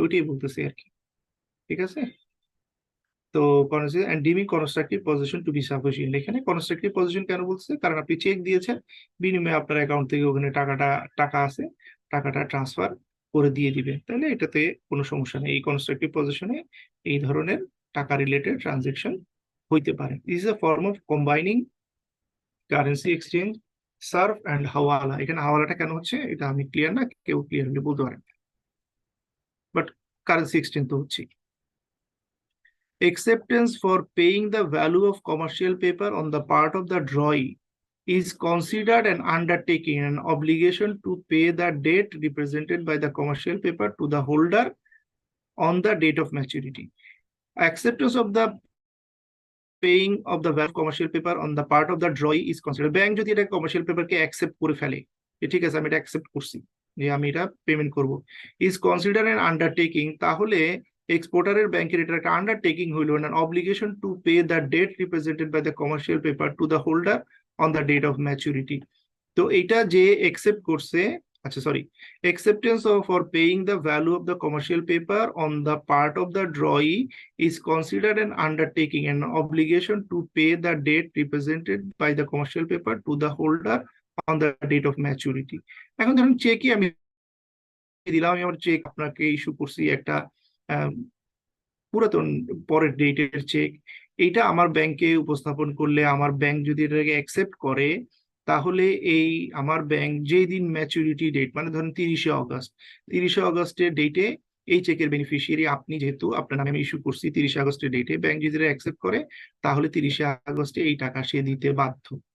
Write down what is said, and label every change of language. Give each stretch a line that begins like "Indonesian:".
Bangla: ওইটাই বলতেছি আর কি, ঠিক আছে? তো
English: deeming constructive position to be sufficient,
Bangla: এখানে কনস্ট্রাকটিভ পজিশন কেন বলছে, কারণ আপনি চেক দিয়েছেন, বিনিময়ে আপনার অ্যাকাউন্ট থেকে ওখানে টাকা আছে, টাকাটা ট্রান্সফার করে দিয়ে দিবে, তাহলে এটাতে কোনো সমস্যা নেই। এই কনস্ট্রাকটিভ পজিশনে এই ধরনের টাকা রিলেটেড ট্রানজেকশন হইতে পারে।
English: This is a form of combining currency exchange, surf and hawala.
Bangla: এখানে হাওয়ালাটা কেন হচ্ছে এটা আমি ক্লিয়ার না, কেউ ক্লিয়ার হলে বলতে পারেন, বাট কারেন্সি এক্সচেঞ্জ তো হচ্ছে।
English: Acceptance for paying the value of commercial paper on the part of the drawee is considered an undertaking and obligation to pay the debt represented by the commercial paper to the holder on the date of maturity. Acceptance of the paying of the value of commercial paper on the part of the drawee is considered.
Bangla: Bank যদি এটা commercial paper কে accept করে ফেলে, ঠিক আছে আমি এটা accept করছি যে আমি এটা পেমেন্ট করব,
English: is considered an undertaking,
Bangla: তাহলে এক্সপোর্টারের ব্যাংকের এটা একটা আন্ডারটেকিং হইল,
English: an obligation to pay the debt represented by the commercial paper to the holder on the date of maturity.
Bangla: তো এটা যে accept করছে, আচ্ছা sorry,
English: acceptance of for paying the value of the commercial paper on the part of the drawee is considered an undertaking and obligation to pay the debt represented by the commercial paper to the holder on the date of maturity.
Bangla: এখন ধরুন চেকই আমি দিলাম, আমি আমার check আপনাকে issue করছি একটা পুরাতন পরের ডেটের চেক, এইটা আমার ব্যাংকে উপস্থাপন করলে আমার ব্যাংক যদি এটাকে অ্যাকসেপ্ট করে, তাহলে এই আমার ব্যাংক যেই দিন ম্যাচুরিটি ডেট, মানে ধরুন 30শে অগস্টের ডেটে এই চেকের বেনিফিশিয়ারি আপনি, যেহেতু আপনার নামে আমি ইস্যু করছি 30শে আগস্টের ডেটে, ব্যাংক যদি অ্যাকসেপ্ট করে তাহলে 30শে আগস্টে এই টাকা সে দিতে বাধ্য।